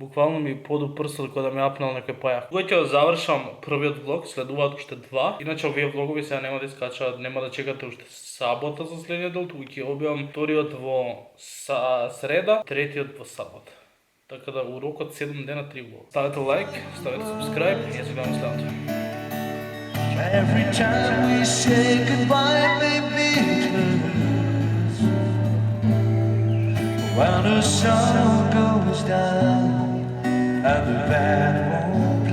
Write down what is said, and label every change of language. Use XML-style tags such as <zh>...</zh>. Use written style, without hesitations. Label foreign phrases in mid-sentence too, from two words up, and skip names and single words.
<mk>Буквално ми поду прстот кога да ме апнал некој пајак. Кога ќе завршам првиот влог, следуваат уште два. Иначе овие влогови сега нема да искачаат, нема да чекате уште сабота за следниот дел, туку ќе објавам вториот во среда, третиот во сабота. Така да у рок од 7 дена 3 влог. Ставете лайк, ставете subscribe и ја се гледаме следното.</mk> <en>Every time we say goodbye, baby, when the sun goes down and the band won't</en>